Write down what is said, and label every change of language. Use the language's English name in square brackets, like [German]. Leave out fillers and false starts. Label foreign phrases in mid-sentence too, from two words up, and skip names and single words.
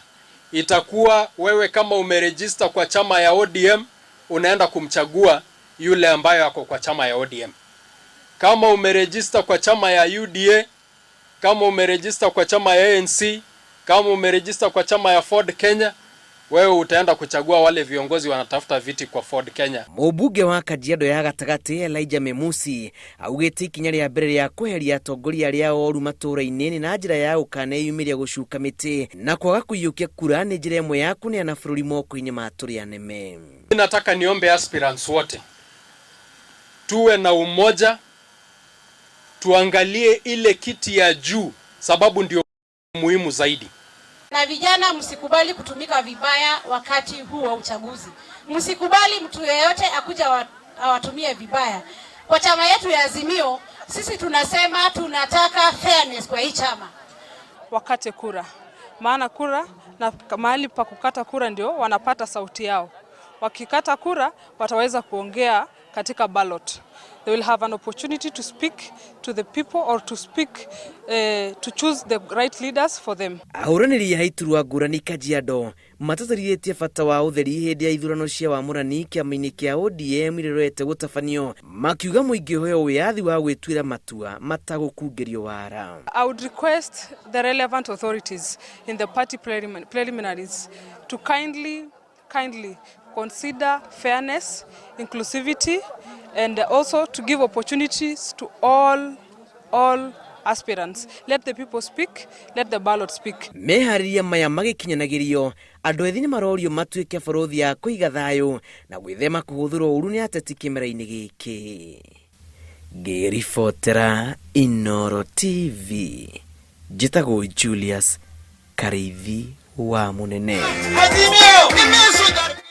[Swahili] Itakuwa wewe kama umerejista kwa chama ya ODM, unaenda kumchagua yule ambayo ako kwa chama ya ODM. Kama umerejista kwa chama ya UDA, kama umerejista kwa chama ya ANC, kama umerejista kwa chama ya Ford Kenya, wewe utaenda kuchagua wale viongozi wanatafuta viti kwa Ford Kenya. [Kikuyu] Mũmbunge wa Kajiado ya gatagati Elijah Memusi augĩte ikinya rĩa mbere rĩa kweheria atongoria arĩa oru matũũra-inĩ na njĩra ya gũkaneyumĩria gũcuka mĩtĩ na kwaga kũiyũkia kura nĩ njĩra ĩmwe ya kũneana bũrũri moko-inĩ ma tũrĩa nĩme. [Swahili] Nataka niombe aspirants wote tuwe na umoja, tuangalie ile kiti ya juu sababu ndio muhimu zaidi. Na vijana, msikubali kutumika vibaya wakati huu wa uchaguzi. Msikubali mtu yeyote akuja awatumie vibaya. Kwa chama yetu ya Azimio, sisi tunasema tunataka fairness kwa hii chama. Wakate kura. Maana kura na mahali pa kukata kura ndio wanapata sauti yao. Wakikata kura wataweza kuongea katika ballot. [English] They will have an opportunity to speak to the people or to speak to choose the right leaders for them. [Kikuyu] Ahũranĩri a iturwa ngurani Kajiado matatarithĩtie bata wa ũtheri hĩndĩ ya ithurano cia wamũrani kĩama-inĩ kĩa ODM rĩrorete gũtabanio, makiuga mũingĩ ũheo wĩyathi wa gwĩtuĩra matua matagũkungĩrio wara. [English] I would request the relevant authorities in the party preliminaries to kindly consider fairness, inclusivity, and also to give opportunities to all aspirants. Let the people speak, let the ballot speak. [Kikuyu] Meharĩria maya magĩkinyanagĩrio, andũ ethĩ nĩ marorio matuĩke bũrũri ya kũiga thayũ na gwĩthema kũhũthĩrwo ũru nĩ ateti kĩmera-inĩ gĩkĩ. Ngĩribotera Inooro TV, njĩtagwo Julius Karĩithi wa Mũnene.